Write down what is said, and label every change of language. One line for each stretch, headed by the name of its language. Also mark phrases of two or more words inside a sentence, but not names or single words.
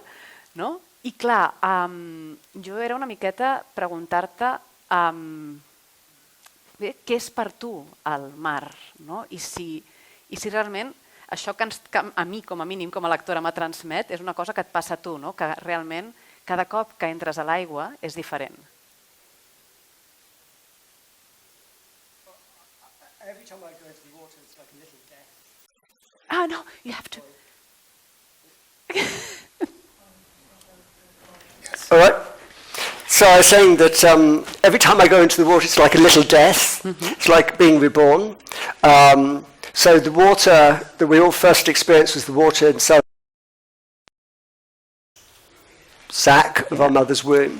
Catalan: I clar, jo era una miqueta preguntar-te què és per tu el mar, i si realment això que a mi com a mínim com a lectora m'ha transmet és una cosa que et passa a tu, que realment cada cop que entres a l'aigua és diferent.
English: No, you have to. All right. So I was saying that every time I go into the water, it's like a little death. It's like being reborn. So the water that we all first experienced was the water inside sac of our mother's womb.